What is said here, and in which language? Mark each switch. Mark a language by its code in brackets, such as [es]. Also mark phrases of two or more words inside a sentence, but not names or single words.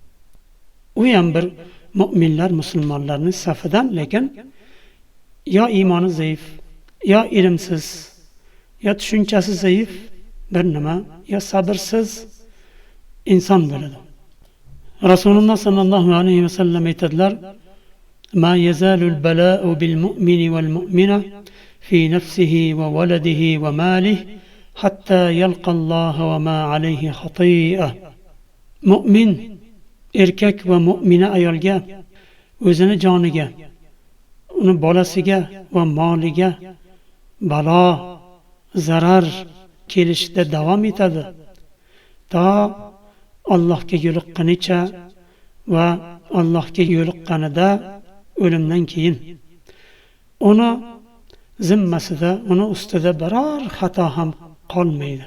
[uz] U ham bir mu'minlar, musulmonlarning safidan, lekin yo iymoni zaif, yo ilmsiz, yo tushunchasi zaif bir nima, yo sabrsiz inson bo'ladi. Rasululloh sallallohu alayhi vasallam aytadilar: [ar] "ما يزال البلاء بالمؤمن والمؤمنة في نفسه وولده وماله حتى يلقى الله وما عليه خطيئة." [uz] Mu'min erkak va mu'mina ayolga, o'zini joniga, uni bolasiga va moliga balo, zarar kelishda davom etadi, to Allohga yo'liqqanicha va Allohga yo'liqqanida o'limdan keyin uni zimmasida, uni ustida biror xato ham qolmaydi.